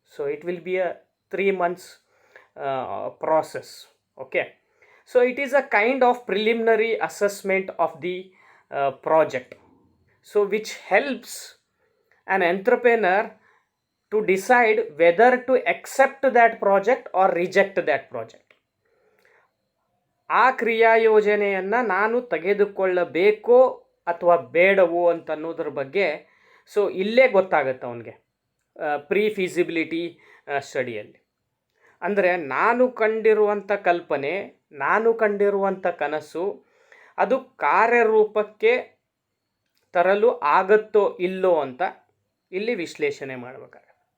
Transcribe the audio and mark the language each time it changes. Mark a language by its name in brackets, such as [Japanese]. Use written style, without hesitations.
[English] So it will be a 3 months process. Okay, so it is a kind of preliminary assessment of the project, so which helps an entrepreneur to decide whether to accept that project or reject that project. [Kannada] ಆ ಕ್ರಿಯಾ ಯೋಜನೆಯನ್ನು ನಾನು ತೆಗೆದುಕೊಳ್ಳಬೇಕೋ ಅಥವಾ ಬೇಡವೋ ಅಂತ ಅನ್ನೋದ್ರ ಬಗ್ಗೆ so ಇಲ್ಲೇ ಗೊತ್ತಾಗುತ್ತೆ ಅವನಿಗೆ ಪ್ರೀ ಫೀಸಿಬಿಲಿಟಿ ಸ್ಟಡಿಯಲ್ಲಿ. ಅಂದರೆ ನಾನು ಕಂಡಿರುವಂಥ ಕಲ್ಪನೆ, ನಾನು ಕಂಡಿರುವಂಥ ಕನಸು ಅದು ಕಾರ್ಯರೂಪಕ್ಕೆ ತರಲು ಆಗುತ್ತೋ ಇಲ್ಲೋ ಅಂತ ಇಲ್ಲಿ ವಿಶ್ಲೇಷಣೆ ಮಾಡಬೇಕಾಗುತ್ತೆ.